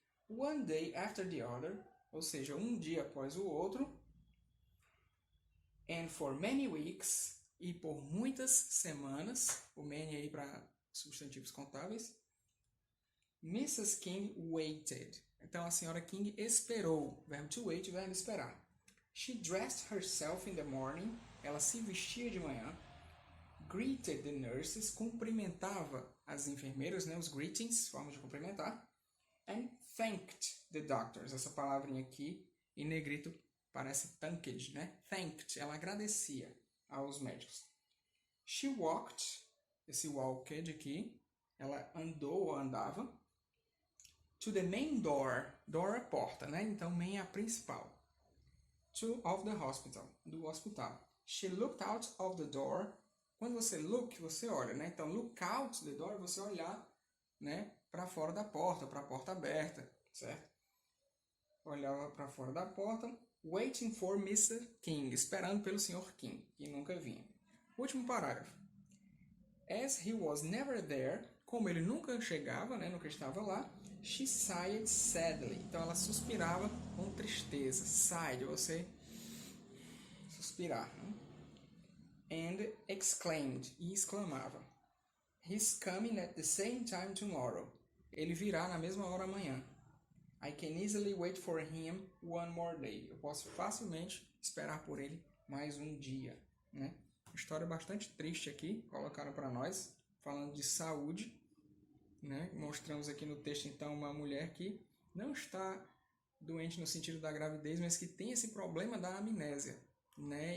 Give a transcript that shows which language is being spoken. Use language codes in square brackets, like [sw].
[en] One day after the other, [pt] ou seja, um dia após o outro. [en] And for many weeks, [pt] e por muitas semanas, o many aí para substantivos contáveis, Mrs. [en] King waited. [pt] Então a senhora King esperou. Verbo to wait, verbo esperar. [en] She dressed herself in the morning. [pt] Ela se vestia de manhã. [en] Greeted the nurses. [pt] Cumprimentava as enfermeiras, né? Os greetings, forma de cumprimentar. [en] And thanked the doctors. [pt] Essa palavrinha aqui, em negrito, parece thanked, né? Thanked. Ela agradecia aos médicos. [en] She walked. [pt] Esse walked aqui. Ela andou ou andava. [en] To the main door. [pt] Door é porta, né? Então, main é a principal. [en] Of the hospital. [pt] Do hospital. [en] She looked out of the door. [pt] Quando você look, você olha, né? Então, [en] look out the door, [pt] você olhar, né? Para fora da porta, para a porta aberta, certo? Olhava para fora da porta. [en] Waiting for Mr. King. [pt] Esperando pelo Sr. King, que nunca vinha. Último parágrafo. [en] As he was never there, [pt] como ele nunca chegava, né, nunca estava lá, [en] she sighed sadly. [pt] Então ela suspirava com tristeza. Sigh, de você suspirar. Né? [en] And exclaimed, [pt] e exclamava. [en] He's coming at the same time tomorrow. [pt] Ele virá na mesma hora amanhã. [en] I can easily wait for him one more day. [pt] Eu posso facilmente esperar por ele mais um dia, né? História bastante triste aqui, colocaram para nós, falando de saúde, né? Mostramos aqui no texto, então, uma mulher que não está doente no sentido da gravidez, mas que tem esse problema da amnésia, né?